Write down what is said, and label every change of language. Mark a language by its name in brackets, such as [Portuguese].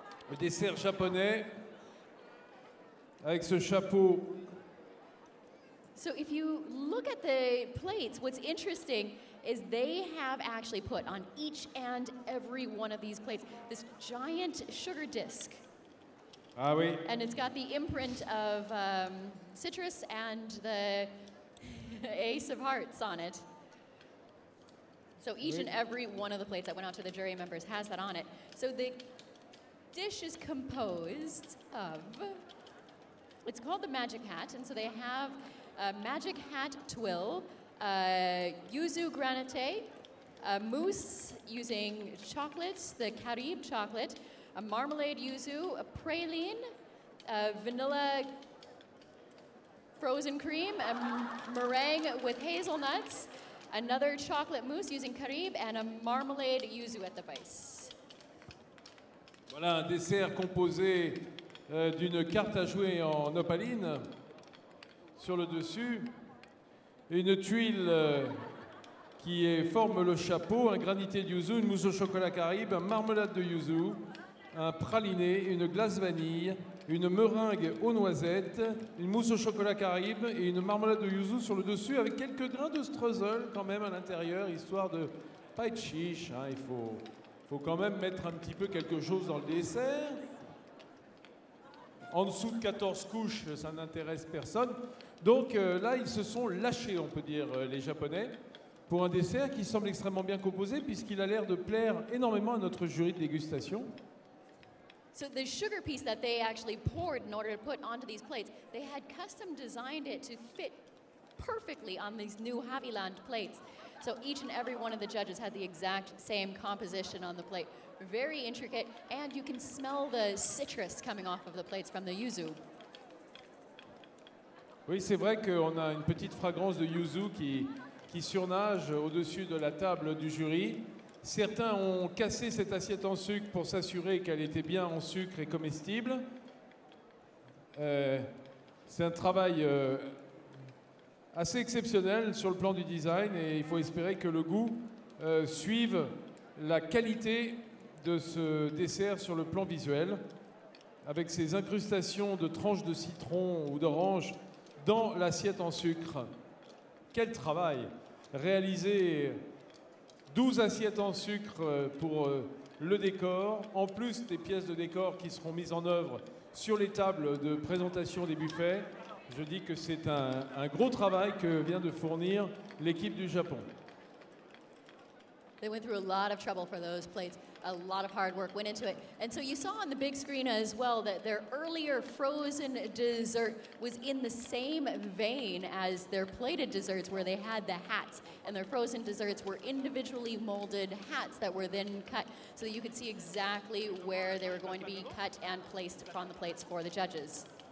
[French] Le dessert japonais avec ce chapeau. [English] So if you look at the plates, what's interesting is they have actually put on each and every one of these plates this giant sugar disc. [French] Ah oui. [English] And it's got the imprint of citrus and the ace of hearts on it. So each and every one of the plates that went out to the jury members has that on it. So the dish is composed of, it's called the Magic Hat, and so they have a Magic Hat twill, yuzu granite, a mousse using chocolates, the Caribe chocolate, a marmalade yuzu, a praline, a vanilla frozen cream, a meringue with hazelnuts, another chocolate mousse using Caribe, and a marmalade yuzu at the base. [French] Voilà un dessert composé d'une carte à jouer en opaline sur le dessus, une tuile qui forme le chapeau, un granité de yuzu, une mousse au chocolat Caribe, une marmelade de yuzu, un praliné, une glace vanille, une meringue aux noisettes, une mousse au chocolat caraïbe et une marmelade de yuzu sur le dessus avec quelques grains de streusel quand même à l'intérieur, histoire de pas être chiche. Hein, il faut quand même mettre un petit peu quelque chose dans le dessert. En dessous de 14 couches, ça n'intéresse personne. Donc là, ils se sont lâchés, on peut dire, les Japonais, pour un dessert qui semble extrêmement bien composé puisqu'il a l'air de plaire énormément à notre jury de dégustation. [English] So the sugar piece that they actually poured in order to put onto these plates, they had custom designed it to fit perfectly on these new Haviland plates. So each and every one of the judges had the exact same composition on the plate. Very intricate, and you can smell the citrus coming off of the plates from the yuzu. [French] Oui, c'est vrai qu'on a une petite fragrance de yuzu qui surnage au-dessus de la table du jury. Certains ont cassé cette assiette en sucre pour s'assurer qu'elle était bien en sucre et comestible. C'est un travail assez exceptionnel sur le plan du design et il faut espérer que le goût suive la qualité de ce dessert sur le plan visuel, avec ces incrustations de tranches de citron ou d'orange dans l'assiette en sucre. Quel travail! Réaliser 12 assiettes en sucre pour le décor, en plus des pièces de décor qui seront mises en œuvre sur les tables de présentation des buffets. Je dis que c'est un gros travail que vient de fournir l'équipe du Japon. They went through a lot of trouble for those plates. A lot of hard work went into it. And so you saw on the big screen as well that their earlier frozen dessert was in the same vein as their plated desserts where they had the hats. And their frozen desserts were individually molded hats that were then cut so that you could see exactly where they were going to be cut and placed upon the plates for the judges.